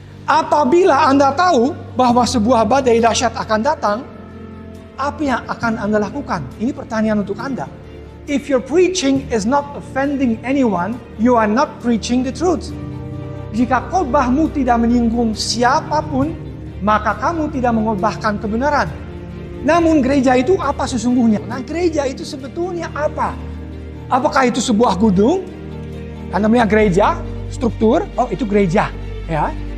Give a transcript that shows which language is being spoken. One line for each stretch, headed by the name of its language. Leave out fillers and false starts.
Indonesian: Apabila Anda tahu bahwa sebuah badai dahsyat akan datang, apa yang akan Anda lakukan? Ini pertanyaan untuk Anda.
English: If your preaching is not offending anyone, you are not preaching the truth.
Indonesian: Jika khotbahmu tidak menyinggung siapapun, maka kamu tidak mengkhotbahkan kebenaran. Namun gereja itu apa sesungguhnya? Nah, gereja itu sebetulnya apa? Apakah itu sebuah gedung? Anda melihat gereja, struktur, oh itu gereja, ya.